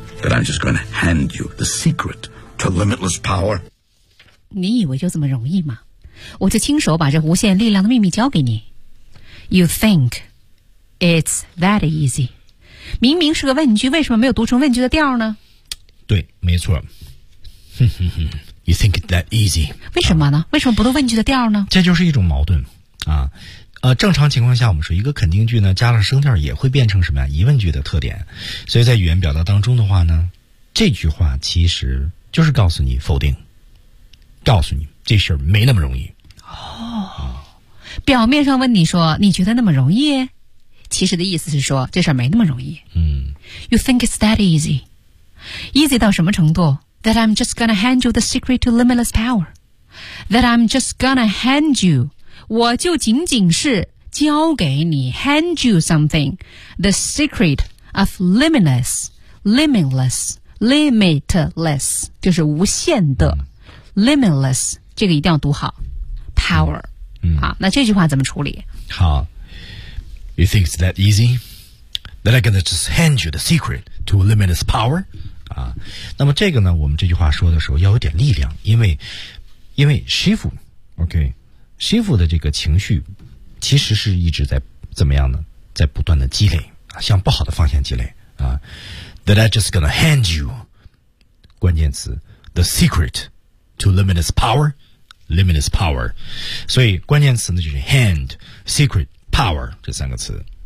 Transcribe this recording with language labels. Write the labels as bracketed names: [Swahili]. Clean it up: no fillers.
[English] That I'm just going to hand you the secret to limitless power?” [Chinese] 你以为就这么容易吗？我就亲手把这无限力量的秘密交给你。 [English] You think it's that easy? [Chinese] 明明是个问句，为什么没有读成问句的调呢？对，没错。 [English] You think it's that easy? [Chinese] 为什么呢？为什么不读问句的调呢？这就是一种矛盾啊。正常情况下，我们说一个肯定句呢，加上声调也会变成什么呀？疑问句的特点。所以在语言表达当中的话呢，这句话其实就是告诉你否定。告诉你这事儿没那么容易哦，表面上问你说你觉得那么容易，其实的意思是说这事儿没那么容易。嗯 [English] ，You think it's that easy? Easy [Chinese] 到什么程度？ [English] That I'm just gonna hand you the secret to limitless power. That I'm just gonna hand you. [Chinese] 我就仅仅是交给你 [English] hand you something. The secret of limitless, limitless, limitless, [Chinese] 就是无限的、嗯、 [English] limitless, [Chinese] 这个一定要读好 [English] power. [Chinese] 嗯，好，那这句话怎么处理？ [English] 好 You think it's that easy? That I'm gonna just hand you the secret to limitless power? [Chinese] 啊，那么这个呢，我们这句话说的时候要有点力量，因为师傅 ，OK， 师傅的这个情绪其实是一直在怎么样呢？在不断的积累啊，向不好的方向积累啊。 [English] That I just gonna hand you， 关键词 the secret to limitless power，limitless power， [Chinese] 所以关键词呢就是 [English] hand secret power [Chinese] 这三个词。